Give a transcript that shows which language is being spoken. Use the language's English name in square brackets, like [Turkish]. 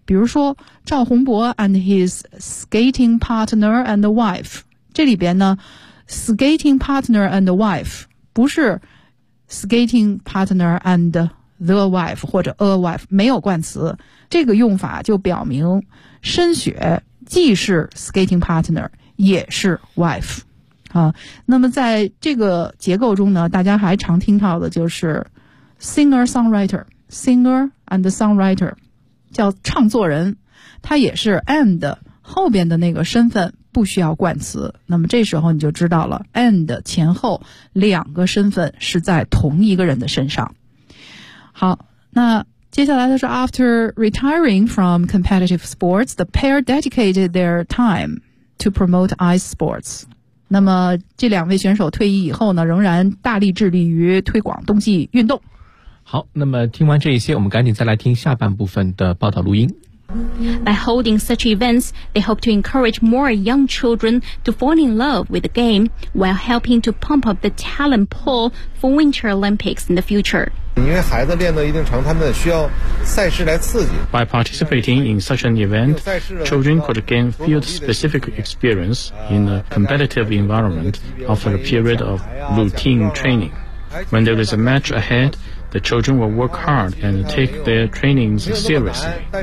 [Chinese] 比如说赵宏博 [English] and his skating partner and wife， [Chinese] 这里边呢 [English] skating partner and wife [Chinese] 不是 [English] skating partner and the wife [Chinese] 或者 [English] a wife， [Chinese] 没有冠词，这个用法就表明申雪既是 skating partner 也是 wife、啊、那么在这个结构中呢，大家还常听到的就是 [English] singer-songwriter， singer and songwriter [Chinese] 叫唱作人，他也是 and 后边的那个身份不需要冠词，那么这时候你就知道了 and 前后两个身份是在同一个人的身上。 [English] 好，那接下来的是 After retiring from competitive sports, the pair dedicated their time to promote ice sports. [Chinese] 那么这两位选手退役以后呢，仍然大力致力于推广冬季运动。好，那么听完这一些，我们赶紧再来听下半部分的报道录音。 [English] By holding such events, they hope to encourage more young children to fall in love with the game while helping to pump up the talent pool for Winter Olympics in the future. [Chinese] 因为孩子练到一定程度，他们需要赛事来刺激。 [English] By participating in such an event, children could gain field-specific experience in a competitive environment after a period of routine training. When there is a match ahead,The children will work hard and take their trainings seriously.